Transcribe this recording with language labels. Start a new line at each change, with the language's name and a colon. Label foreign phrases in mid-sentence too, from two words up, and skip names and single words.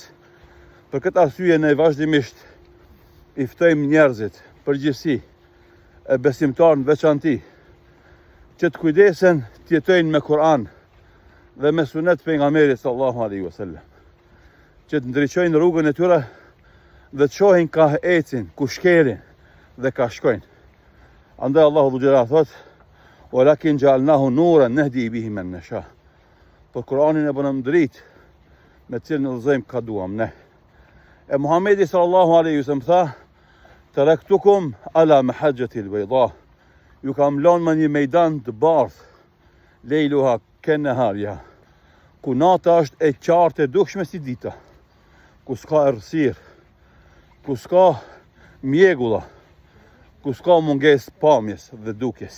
Albanian: Për këtë arsye ne vazhdimisht i ftojmë njerëzit, përgjithësi e besimtarë në veçanti, që të kujdesen të jetojnë me Kur'an dhe me sunet pejgamberit
Arabic: صلى الله عليه وسلم,
Albanian: që të ndriçojnë rrugën e tyre dhe të shohin ka ecin, ku shkelin dhe ka shkojnë. Andaj Allahu Dhu Xhelal thot:
Arabic: "ولكن جعلناه نورا نهدي به من نشاء."
Albanian: Por Kur'anin e bënëm dritë me cilën në udhëzojmë ka duam ne. E Muhamedi
Arabic: صلى الله عليه وسلم
Albanian: tha:
Arabic: "تركتكم على المحجة البيضاء."
Albanian: Ju kam lënë me një mejdan të bardhë,
Arabic: ليلها كنهارها,
Albanian: ku nata është e qartë e dukshme si dita, ku s'ka errësirë, ku s'ka mjegulla, ku s'ka mungesë pamjes dhe dukjes.